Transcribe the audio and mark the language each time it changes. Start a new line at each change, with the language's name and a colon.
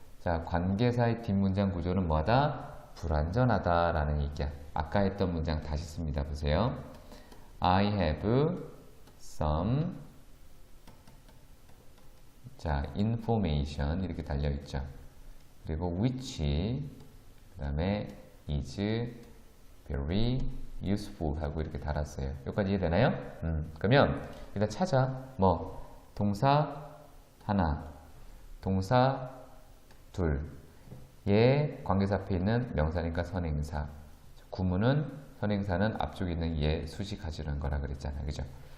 Korean: 자, 관계사의 뒷문장 구조는 뭐하다? 불완전하다라는 얘기야. 아까 했던 문장 다시 씁니다. 보세요.
English: I have some 자, information
Korean: 이렇게 달려있죠. 그리고 which 그 다음에
English: is very useful
Korean: 하고 이렇게 달았어요. 여기까지 이해되나요? 그러면 일단 찾아. 뭐 동사 하나, 동사 둘, 얘 관계사 앞에 있는 명사니까 선행사, 구문은 선행사는 앞쪽에 있는 얘 수식 가지는 거라 그랬잖아요. 그죠?